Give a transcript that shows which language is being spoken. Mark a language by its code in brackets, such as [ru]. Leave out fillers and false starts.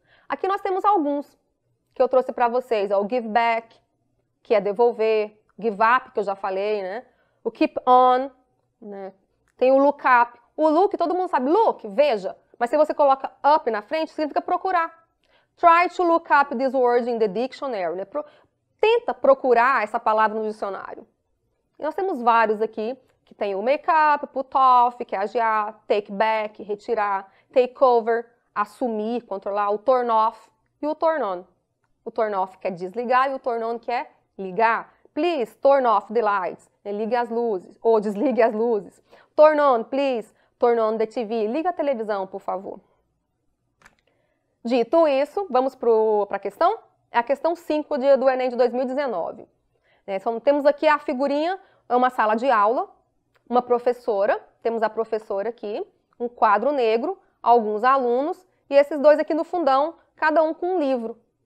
[pt] Aqui nós temos alguns que eu trouxe para vocês. O give back, que é devolver. Give up, que eu já falei, né? O keep on, né? Tem o look up. O look, todo mundo sabe, look, veja. Mas se você coloca up na frente, significa procurar. [en] Try to look up this word in the dictionary. [pt] Né? Tenta procurar essa palavra no dicionário. E nós temos vários aqui, que tem o make up, put off, que é adiar, take back, retirar, take over, assumir, controlar, o turn off e o turn on. O turn off que é desligar e o turn on que é ligar. [en] Please turn off the lights, [pt] né? Ligue as luzes, ou desligue as luzes. [en] Turn on, please, turn on the TV, [pt] liga a televisão, por favor. Dito isso, vamos para a questão? É a questão 5 do Enem de 2019. Temos aqui a figurinha, é uma sala de aula, uma professora, temos a professora aqui, um quadro negro, alguns alunos, e esses dois aqui no fundão, cada um com um livro.